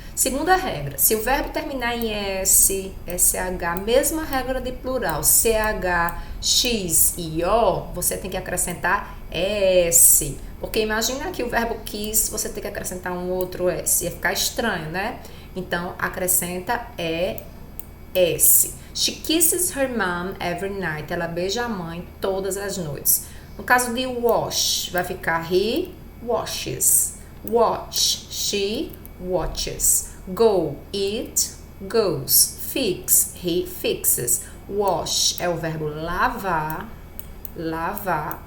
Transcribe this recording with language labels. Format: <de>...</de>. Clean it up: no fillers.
<pt>Segunda regra, se o verbo terminar em S, SH, mesma regra de plural, CH, X e O, você tem que acrescentar S. Porque imagina que o verbo quis, você tem que acrescentar um outro S. Ia ficar estranho, né? Então, acrescenta S.</pt> <en>She kisses her mom every night.</en> <pt>Ela beija a mãe todas as noites. No caso de wash, vai ficar</pt> <en>he washes. Watch, she watches. Go, it goes. Fix, he fixes.</en> <pt>Wash é o verbo lavar. Lavar.</pt>